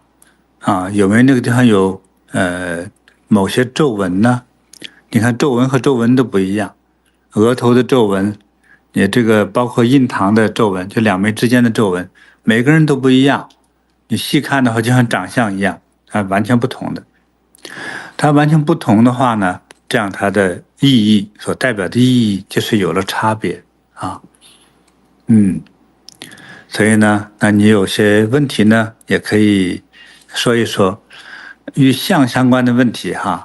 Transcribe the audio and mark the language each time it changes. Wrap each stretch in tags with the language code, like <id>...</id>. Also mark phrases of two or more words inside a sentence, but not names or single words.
<zh>有沒有那個地方有某些皺紋呢？你看皺紋和皺紋都不一樣，額頭的皺紋，也這個包括印堂的皺紋，就兩眉之間的皺紋，每個人都不一樣。你細看的話，就像長相一樣，完全不同的。它完全不同的話呢，這樣它的意義所代表的意義就是有了差別啊。所以呢，那你有些問題呢，也可以說一說與相相關的問題哈。</zh>